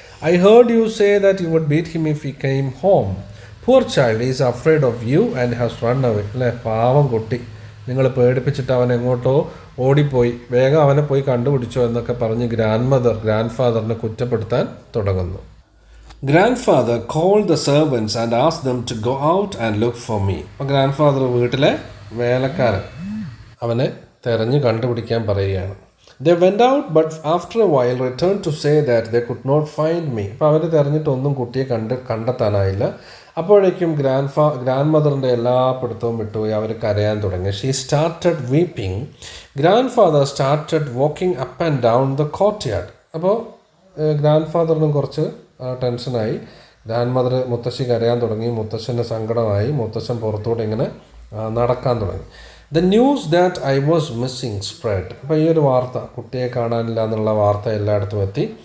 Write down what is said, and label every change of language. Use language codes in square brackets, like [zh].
[en] I heard you say that you would beat him if he came home. Poor child is afraid of you and has run away. [ml] അല്ലേ, പാവം കുട്ടി, നിങ്ങൾ പേടിപ്പിച്ചിട്ട് അവൻ എങ്ങോട്ടോ ഓടിപ്പോയി, വേഗം അവനെ പോയി കണ്ടുപിടിച്ചോ എന്നൊക്കെ പറഞ്ഞ് ഗ്രാൻഡ് ഫാദറിനെ കുറ്റപ്പെടുത്താൻ തുടങ്ങുന്നു. [en] Grandfather called the servants and asked them to go out and look for me. [ml] അപ്പോൾ ഗ്രാൻഡ് ഫാദർ വീട്ടിലെ വേലക്കാരൻ അവനെ തെരഞ്ഞ് കണ്ടുപിടിക്കാൻ പറയുകയാണ്. [en] They went out but after a while returned to say that they could not find me. [ml] അപ്പോൾ അവർ തെരഞ്ഞിട്ടൊന്നും കുട്ടിയെ കണ്ടെത്താനായില്ല. അപ്പോഴേക്കും ഗ്രാൻഡ് മദറിൻ്റെ എല്ലാ പിടുത്തവും വിട്ടുപോയി. അവർ കരയാൻ തുടങ്ങി. [en] She started weeping. Grandfather started walking up and down the courtyard. [ml] അപ്പോൾ ഗ്രാൻഡ് ഫാദറിനും കുറച്ച് ടെൻഷനായി. ഗ്രാൻഡ് മദർ, മുത്തശ്ശി കരയാൻ തുടങ്ങി. മുത്തശ്ശൻ്റെ സങ്കടമായി. മുത്തശ്ശൻ പുറത്തോട്ട് ഇങ്ങനെ നടക്കാൻ തുടങ്ങി. [en] The news that I was missing spread. [ml] അപ്പോൾ ഈ ഒരു വാർത്ത, കുട്ടിയെ കാണാനില്ല എന്നുള്ള വാർത്ത എല്ലായിടത്തും എത്തി.